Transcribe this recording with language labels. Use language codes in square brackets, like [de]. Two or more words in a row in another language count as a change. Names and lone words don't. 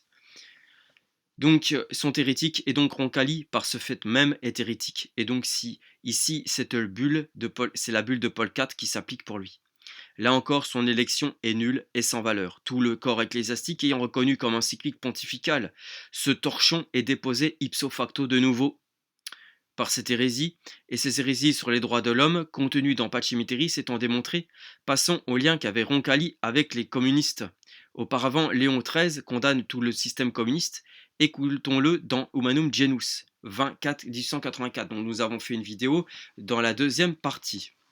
[fr] Donc sont hérétiques et donc Roncalli par ce fait même est hérétique. Et donc si ici c'est la bulle de Paul IV qui s'applique pour lui. Là encore, son élection est nulle et sans valeur. Tout le corps ecclésiastique ayant reconnu comme encyclique pontificale, ce torchon est déposé [la] ipso facto [fr] de nouveau par cette hérésie, et ces hérésies sur les droits de l'homme, contenues dans Pacemiteris étant démontrées, passons au lien qu'avait Roncalli avec les communistes. Auparavant, Léon XIII condamne tout le système communiste, écoutons-le dans Humanum Genus, 1884, dont nous avons fait une vidéo dans la deuxième partie.